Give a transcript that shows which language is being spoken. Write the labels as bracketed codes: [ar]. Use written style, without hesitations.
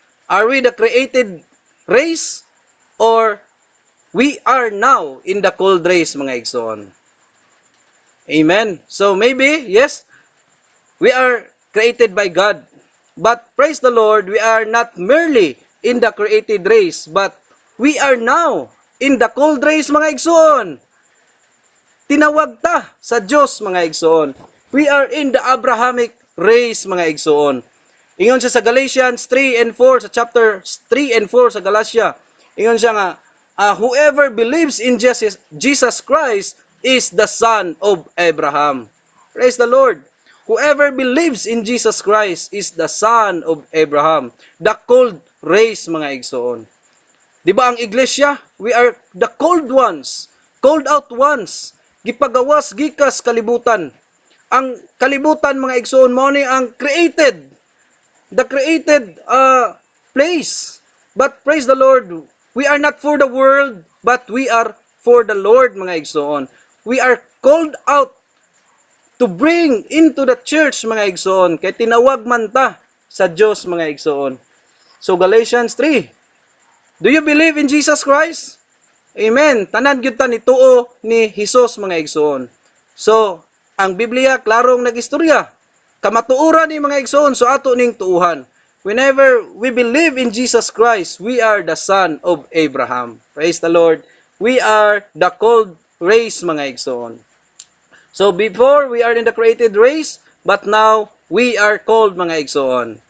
[en] Are we the created race or we are now in the called race [ceb] mga igsoon? [en] Amen. So maybe yes, we are created by God. But praise the Lord, we are not merely in the created race, but we are now in the called race [ceb] mga igsoon. Tinawag ta sa Diyos mga igsoon. [en] We are in the Abrahamic race [ceb] mga igsoon. Ingon siya sa [en] Galatians 3 and 4, sa chapter 3 and 4 sa Galatia. [ceb] Ingon siya nga, [en] whoever believes in Jesus Christ is the son of Abraham. Praise the Lord. Whoever believes in Jesus Christ is the son of Abraham. The called race [ceb] mga igsoon. Di ba ang iglesia, [en] we are the called ones, called out ones, [ceb] gipagawas gikas kalibutan. Ang kalibutan mga igsoon mo ni ang created, [en] the created place. But praise the Lord, we are not for the world, but we are for the Lord [ceb] mga igsoon. [en] We are called out to bring into the church [ceb] mga igsoon, kay tinawag man ta sa Dios mga igsoon. [en] So Galatians 3, do you believe in Jesus Christ? [ceb] Amen. Tanan gyud ta ni tuo ni Hesus mga igsoon. So, ang Biblia klarong nagistorya. Kamatuoran ni mga igsoon so ato ning tuuhan. [en] Whenever we believe in Jesus Christ, we are the son of Abraham. Praise the Lord. We are the called race [ceb] mga igsoon. [en] So before we are in the created race, but now we are called mga igsoon.